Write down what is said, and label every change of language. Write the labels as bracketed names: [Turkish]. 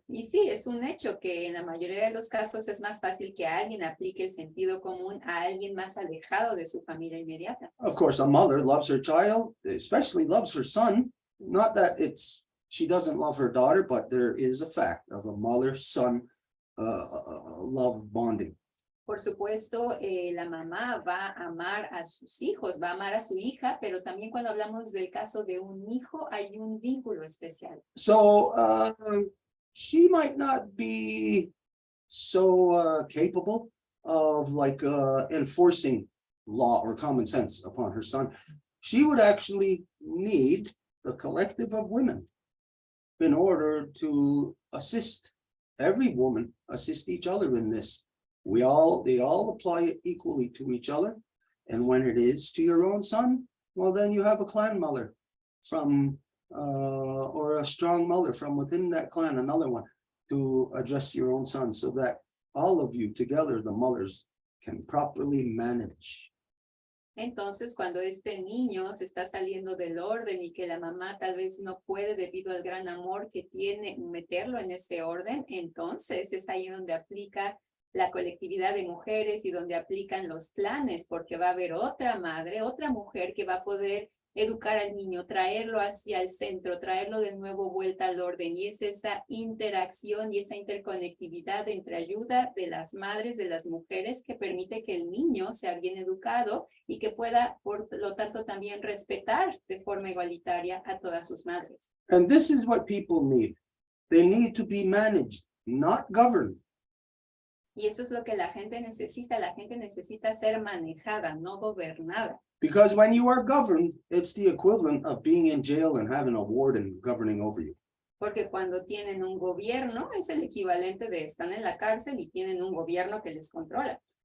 [Spanish] Y sí, es un hecho que en la mayoría de los casos es más fácil que alguien aplique el sentido común a alguien más alejado de su familia inmediata. [English] Of course, a mother loves her child, especially loves her son. Not that she doesn't love her daughter, but there is a fact of a mother-son love bonding. [Spanish] Por supuesto, la mamá va a amar a sus hijos, va a amar a su hija, pero también cuando hablamos del caso de un hijo, hay un vínculo especial. [English] So she might not be so capable of like enforcing law or common sense upon her son. She would actually need the collective of women in order to assist. Every woman assist each other in this. They all apply it equally to each other. And when it is to your own son, well, then you have a clan mother from, or a strong mother from within that clan, another one, to address your own son so that all of you together, the mothers, can properly manage. [Spanish] Entonces, cuando este niño se está saliendo del orden y que la mamá tal vez no puede debido al gran amor que tiene meterlo en ese orden, entonces es ahí donde aplica la colectividad de mujeres y donde aplican los clanes, porque va a haber otra madre, otra mujer que va a poder educar al niño, traerlo hacia el centro, traerlo de nuevo vuelta al orden. Y es esa interacción y esa interconectividad entre ayuda de las madres, de las mujeres, que permite que el niño sea bien educado y que pueda, por lo tanto, también respetar de forma igualitaria a todas sus madres. [English] And this is what people need. They need to be managed, not governed. [Spanish] Y eso es lo que la gente necesita ser manejada, no gobernada. [English] Because when you are governed, it's the equivalent of being in jail and having a warden governing over you. [Spanish] Porque cuando tienen un gobierno, es el equivalente de están en la cárcel y tienen un gobierno que les controla.